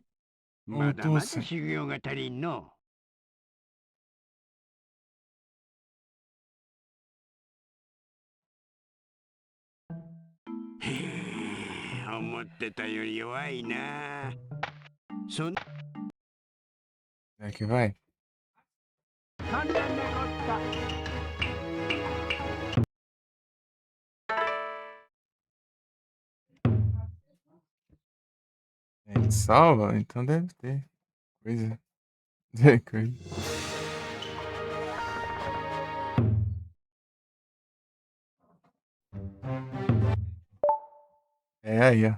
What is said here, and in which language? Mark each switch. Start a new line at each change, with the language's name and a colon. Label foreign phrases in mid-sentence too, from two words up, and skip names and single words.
Japanese: まだまだ修行が足りんの。へえ、思ってたより弱いな。そん
Portuguese: Será que vai?
Japanese: 簡単なこった。
Portuguese: Ele salva? Então deve ter. Coisa. Coisa. É aí, ó.